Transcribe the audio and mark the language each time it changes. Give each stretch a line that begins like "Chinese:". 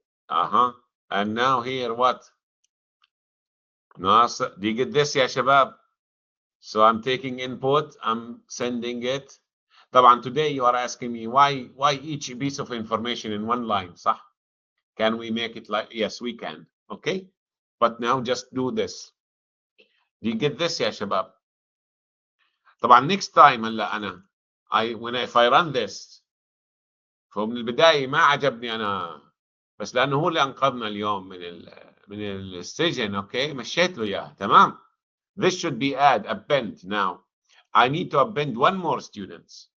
English: And now here what? Nasser. Do you get this
Arabic: يا شباب?
English: So I'm taking input, I'm sending it.
Arabic: طبعا
English: today you are asking me why each piece of information in one line,
Arabic: صح?
English: Can we make it like, yes we can, okay? But now just do this. Do you get this
Arabic: يا شباب؟ طبعا
English: next time
Arabic: هلا أنا
English: if I run this
Arabic: فمن البداية ما عجبني أنا، بس لأنه هو اللي أنقذنا اليوم من السجن،
English: okay؟
Arabic: مشيت له إياه، تمام؟
English: This should be append now. I need to append one more students.